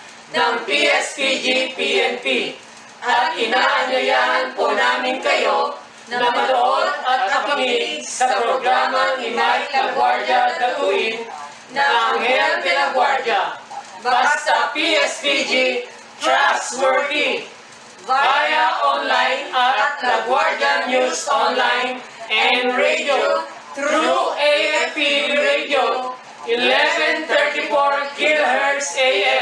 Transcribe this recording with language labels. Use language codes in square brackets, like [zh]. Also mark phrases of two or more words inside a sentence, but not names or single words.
[tl] ng PSPG-PNP at inaanyayahan po namin kayo na manood at makinig sa programang Imay La Guardia Datuin na Anghel de la Guardia. Basta PSPG, trustworthy. [en] Via online at La Guardia News Online and radio through AFP Radio 1134 kHz AM.